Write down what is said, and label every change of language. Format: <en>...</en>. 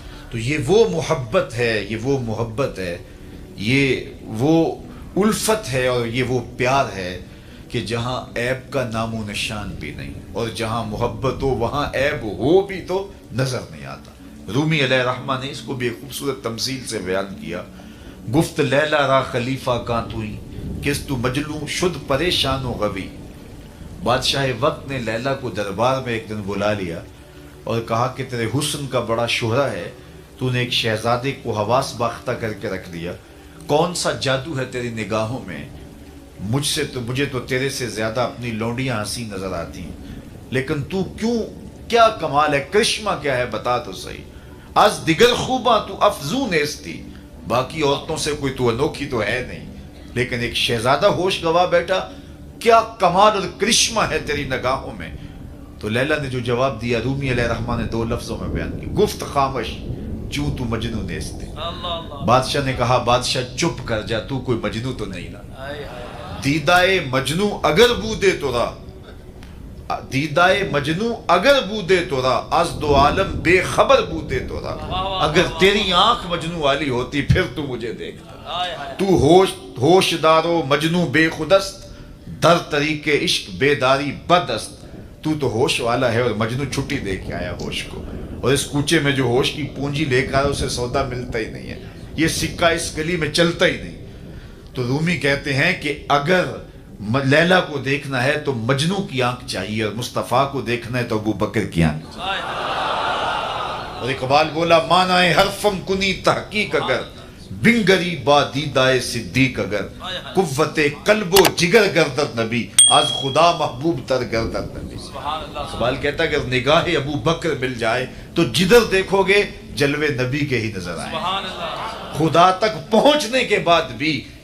<ur>تو یہ وہ محبت ہے، یہ وہ محبت ہے، یہ وہ الفت ہے، اور یہ وہ پیار ہے کہ جہاں عیب کا نام و نشان بھی نہیں، اور جہاں محبت ہو وہاں عیب ہو بھی تو نظر نہیں آتا. رومی علیہ رحمہ نے اس کو بھی ایک خوبصورت تمثیل سے بیان کیا.</ur> <fa>گفت لیلا را خلیفہ کاں توئی، کس تو مجلو شد پریشان و غوی.</fa> <ur>بادشاہ وقت نے لیلا کو دربار میں ایک دن بلا لیا اور کہا کہ تیرے حسن کا بڑا شہرہ ہے، تو نے ایک شہزادے کو حواس باختہ کر کے رکھ دیا. کون سا جادو ہے تیری نگاہوں میں؟ مجھے تو تیرے سے زیادہ اپنی لونڈیاں ہنسی نظر آتی ہیں، لیکن تو کیا کمال ہے، کرشمہ کیا ہے، بتا تو صحیح.</ur> <fa>از دیگر خوباں تو افزون نیستی،</fa> <ur>باقی عورتوں سے کوئی تو انوکھی تو ہے نہیں، لیکن ایک شہزادہ ہوش گواہ بیٹا، کیا کمال اور کرشمہ ہے تیری نگاہوں میں. تو لیلا نے جو جواب دیا رومی علیہ رحمہ نے 2 لفظوں میں بیان کی.</ur> <fa>گفت خامش چوں تو مجنو نیستی.</fa> <ur>بادشاہ نے کہا بادشاہ چپ کر جا، تو کوئی مجنو تو نہیں نا.</ur> <fa>دیدائے مجنو اگر بودے تو را، دیدائے مجنو اگر بودے تو را، از دو عالم بے خبر بودے تو را.</fa> <ur>اگر تیری آنکھ مجنو والی ہوتی پھر تو مجھے دیکھتا.</ur> <fa>تو ہوش دارو مجنو بے خودست، در طریق عشق بیداری بدست.</fa> <ur>تو ہوش والا ہے اور مجنو چھٹی دے کے آیا ہوش کو، اور اس کوچے میں جو ہوش کی پونجی لے کر اسے سودا ملتا ہی نہیں ہے، یہ سکہ اس گلی میں چلتا ہی نہیں. تو رومی کہتے ہیں کہ اگر لیلا کو دیکھنا ہے تو مجنو کی آنکھ چاہیے، اور مصطفیٰ کو دیکھنا ہے تو ابو بکر کی آنکھ چاہیے۔ اور اقبال بولا</ur> <fa>معنی حرفم کنی تحقیق اگر، بنگری با دیدائے صدیق اگر، قوت قلب و جگر گردد نبی،</fa> <ur>از خدا محبوب تر گردد نبی۔ اقبال کہتا ہے کہ نگاہ ابو بکر مل جائے تو جدھر دیکھو گے جلوے نبی کے ہی نظر آئیں۔ خدا تک پہنچنے کے بعد بھی</ur>